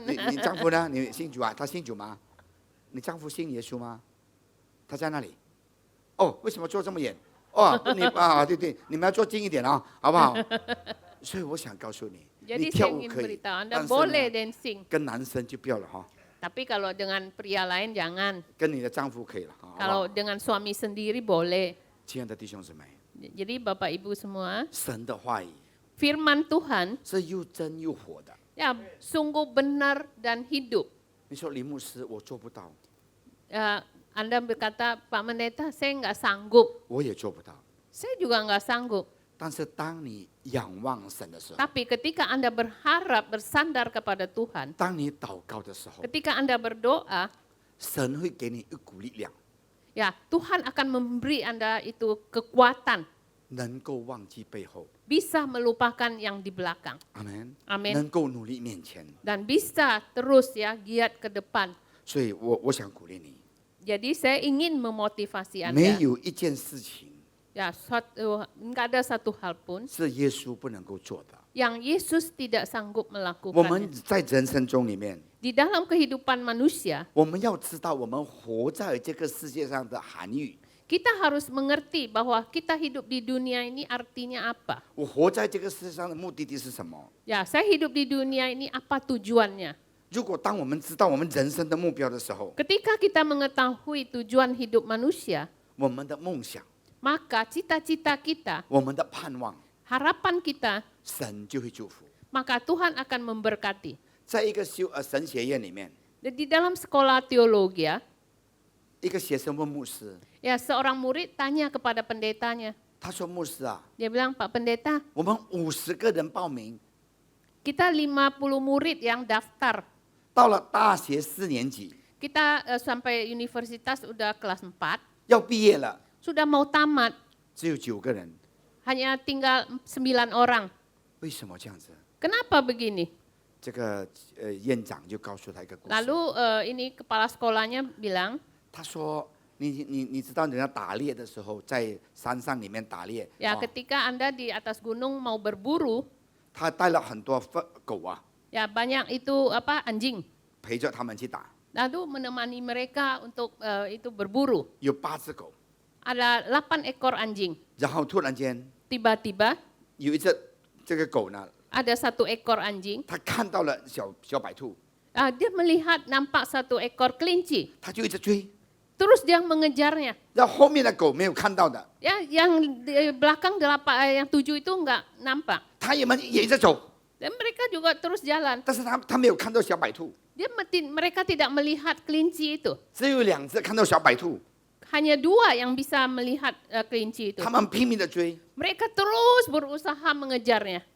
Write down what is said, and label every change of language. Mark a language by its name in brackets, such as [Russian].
[Chinese] 你丈夫呢？你信主啊？他信主吗？你丈夫信耶稣吗？他在那里。哦，为什么坐这么远？哦，你啊，对对，你们要坐近一点啊，好不好？所以我想告诉你， [Indonesian] Jadi [Chinese] 你跳 [Indonesian] saya [Chinese] 舞 [Indonesian] ingin [Chinese] 可以， [Indonesian] beritahu Anda [Chinese] 但是 [Indonesian] boleh [Chinese] 呢， [English] dancing. [Chinese] 跟男生就不要了哈， [Indonesian] Tapi kalau dengan pria lain jangan. [Chinese] 跟你的丈夫可以了，好不 [Indonesian] Kalau [Chinese] 好？ [Indonesian] dengan suami sendiri boleh. [Chinese] 亲爱的弟兄姊妹， [Indonesian] Jadi Bapak Ibu semua, [Chinese] 神的话语 [Indonesian] firman Tuhan [Chinese] 是又真又活的， [Indonesian] ya sungguh benar dan hidup. [Chinese] 你说林牧师，我做不到， [Indonesian] Anda berkata, Pak Pendeta, saya nggak sanggup. [Chinese] 我也做不到。 [Indonesian] Saya juga nggak sanggup. [Chinese] 但是当你仰望神的时候， [Indonesian] Tapi ketika Anda berharap, bersandar kepada Tuhan, [Chinese] 当你祷告的时候， [Indonesian] ketika Anda berdoa, [Chinese] 神会给你一股力量， [Indonesian] ya Tuhan akan memberi Anda itu kekuatan, [Chinese] 能够忘记背后， [Indonesian] bisa melupakan yang di belakang, [Chinese] 阿门， [Indonesian] Amin. [Chinese] 能够努力面前。 [Indonesian] dan bisa terus ya giat ke depan. [Chinese] 所以我想鼓励你， [Indonesian] Jadi saya ingin memotivasi [Chinese] 没 [Indonesian] Anda, [Chinese] 有一件事情 [Indonesian] ya nggak ada satu hal pun [Chinese] 是耶稣不能够做的。 [Indonesian] yang Yesus tidak sanggup [Chinese] 我们 [Indonesian] melakukannya. [Chinese] 在人生中里面， [Indonesian] Di dalam kehidupan manusia, [Chinese] 我们要知道我们活在这个世界上的含义。 [Indonesian] kita harus mengerti bahwa kita hidup di dunia ini artinya apa. [Chinese] 我活在这个世界上的目的地是什么？ [Indonesian] Ya, saya hidup di dunia ini apa tujuannya? [Chinese] 如果当我们知道我们人生的目标的时候， [Indonesian] Ketika kita mengetahui tujuan hidup manusia, [Chinese] 我们的梦想、 [Indonesian] maka cita-cita kita, [Chinese] 我们的盼望， [Indonesian] harapan kita, [Chinese] 神就会祝福。 [Indonesian] maka Tuhan akan memberkati. [Chinese] 在一个神学院里面， [Indonesian] Di dalam sekolah teologi, [Chinese] 一个学生问牧师， [Indonesian] ya seorang murid tanya kepada pendetanya. [Chinese] 他说：“牧师啊， [Indonesian] Dia bilang, Pak Pendeta, [Chinese] 我们50个人报名， [Indonesian] kita 50 murid yang daftar. [Chinese] 到了大学4年级 [Indonesian] Kita sampai universitas udah kelas 4, [Chinese] 要毕业了， [Indonesian] sudah mau tamat, [Chinese] 只有9个人， [Indonesian] hanya tinggal 9 orang. [Chinese] 为什么这样子？” [Indonesian] Kenapa begini? [Chinese] 这个院长就告诉他一个故事。 [Indonesian] Lalu ini kepala sekolahnya bilang, [Chinese] 他说：“你知道人家打猎的时候，在山上里面打猎， ya 哦 [Indonesian] ketika Anda di atas gunung mau berburu, [Chinese] 他带了很多狗啊， [Indonesian] ya banyak itu anjing. [Chinese] 陪着他们去打， [Indonesian] Lalu menemani mereka untuk itu berburu. [Chinese] 有8只狗， [Indonesian] Ada 8 ekor anjing. [Chinese] 然后突然间 [Indonesian] Tiba-tiba [Chinese] 有一只这个狗呢， [Indonesian] ada 1 ekor anjing. [Chinese] 它看到了小白兔， [Indonesian] Dia melihat nampak 1 ekor kelinci. [Chinese] 它就一直追， [Indonesian] Terus dia mengejarnya. [Chinese] 然后后面的狗没有看到的， [Indonesian] Ya, yang di belakang yang 7 itu enggak nampak. [Chinese] 它也一直走， [Indonesian] Dan mereka juga terus jalan. [Chinese] 但是它没有看到小白兔， [Indonesian] Mereka tidak melihat kelinci itu. [Chinese] 只有2只看到小白兔， [Indonesian] Hanya 2 yang bisa melihat kelinci itu. [Chinese] 他们拼命的追， [Indonesian] Mereka terus berusaha mengejarnya.